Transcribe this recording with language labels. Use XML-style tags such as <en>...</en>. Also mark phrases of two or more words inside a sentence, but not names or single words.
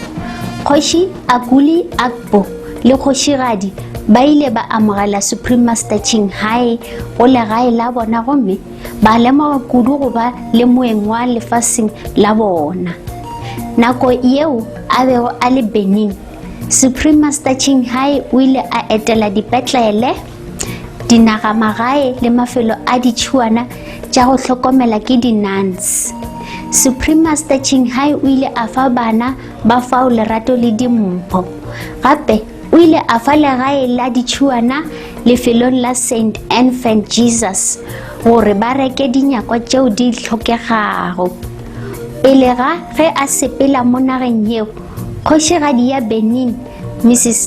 <nso>Kgoši Aguli Agbo le kgošigadi ba ile ba amogela Supreme Master Chinghai go legae la bona gomme ba lemoga kudu go ba le moeng wa lefaseng la bona. Nako yeo a bego a le Benin, Supreme Master Chinghai o ile a etela dipetlele, dinagamagae le mafelo a ditšhiwana tša go hlokomela ke di-nuns. Supreme Master Chinghai o ile a fa bana ba fao lerato le dimpho. Gape o ile a fa legae la ditšhiwana lefelong la St. Infant Jesus gore ba reke dinyakwa tšeo di tlhokegago. Pele ga ge a sepela mo nageng yeo, kgošigadi ya Benin Mrs.</nso>